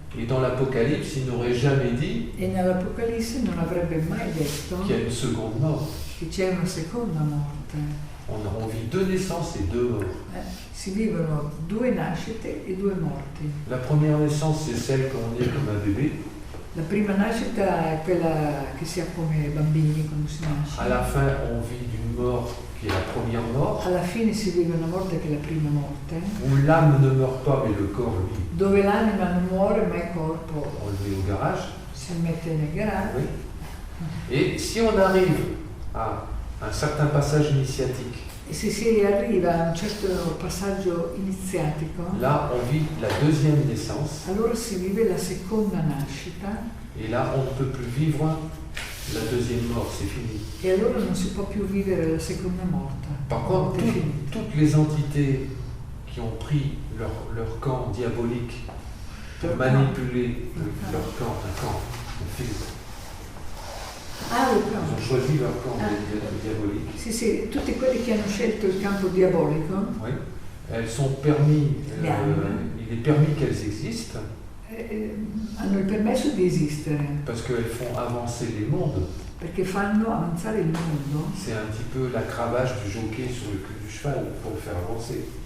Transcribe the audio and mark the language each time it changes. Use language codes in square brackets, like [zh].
[fr] Et dans l'Apocalypse, il n'aurait jamais dit [it] E nell'Apocalisse non avrebbe mai detto [fr] qu'il y a une seconde mort. [it] che c'è una seconda morte. [fr] On vit 2 naissances et 2 morts. [it] Si vivono 2 nascite e 2 morti. [fr] La première naissance, c'est celle qu'on est comme un bébé. [it] La prima nascita è quella che si ha come bambini quando si nasce. [fr] À la fin, on vit d'une mort qui est la première mort. [it] Alla fine si vive una morte che è la prima morte. [fr] Où l'âme ne meurt pas, mais le corps, lui, [it] Dove l'anima non muore ma il corpo [fr] on le met au garage. [it] si mette nel garage. [fr] Oui. Et si on arrive à un certain passage initiatique, [it] E se si arriva a un certo passaggio iniziatico, [fr] là, on vit la deuxième naissance. [it] allora si vive la seconda nascita [fr] Et là, on ne peut plus vivre la deuxième mort, c'est fini. [it] e allora non si può più vivere la seconda morte. [fr] Par contre, [it] È finita. [fr] toutes les entités qui ont pris leur camp diabolique pour manipuler leur camp, un filtre, [it] Ah, [fr] ils ont choisi leur camp diabolique. [it] sì, sì, tutti quelli che hanno scelto il campo diabolico [fr] Oui. Elles sont permis, Bien. il est permis qu'elles existent [it] hanno il permesso di esistere [fr] parce qu'elles font avancer les mondes. [it] perché fanno avanzare il mondo. [fr] C'est un petit peu la cravache du jockey sur le cul du cheval pour le faire avancer.